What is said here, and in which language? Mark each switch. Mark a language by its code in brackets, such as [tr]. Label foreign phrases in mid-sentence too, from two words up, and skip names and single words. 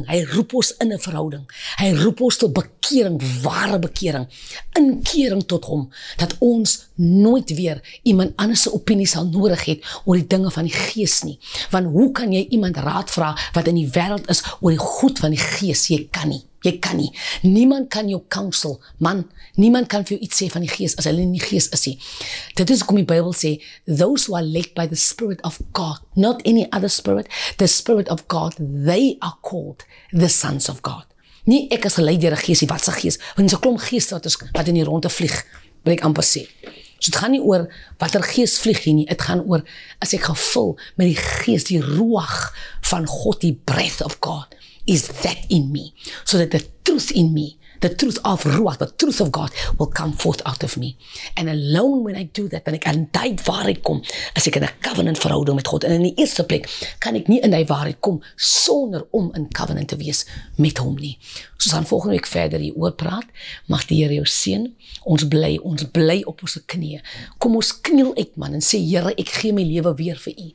[af] Hy roep ons in 'n verhouding. Hy roep ons tot bekering, ware bekering, inkering tot hom, dat ons nooit weer iemand anders se opinie sal nodig het oor die dinge van die gees nie. Want hoe kan jy iemand raad vra wat in die wêreld is oor die goed van die gees? Jy kan nie. Niemand kan jou counsel, man. Niemand kan vir jou iets sê van die gees as hulle in die gees is nie. Dit is hoekom die Bybel sê, [en] those who are led by the Spirit of God, not any other spirit, the Spirit of God, they are called the sons of God. [af] Nie ek as gelei deur 'n gees, wat se gees? Want dis 'n klomp geeste wat in die ronde vlieg, wil ek amper sê. So dit gaan nie oor watter gees vlieg hier nie, dit gaan oor, as ek gevul met die gees, die ruach van God, die [en] breath of God, is that in me, so that the truth in me The truth of Ruach, the truth of God will come forth out of me. And alone when I do that, [af] dan ek aan die waarheid kom, as ek in 'n covenant verhouding met God. En in die eerste plek kan ek nie in die waarheid kom sonder om in covenant te wees met hom nie. Soos aan volgende week verder hieroor praat, mag die Here jou seën. Ons bly op ons knieë. Kom ons kniel uit man en sê Here, ek gee my lewe weer vir U.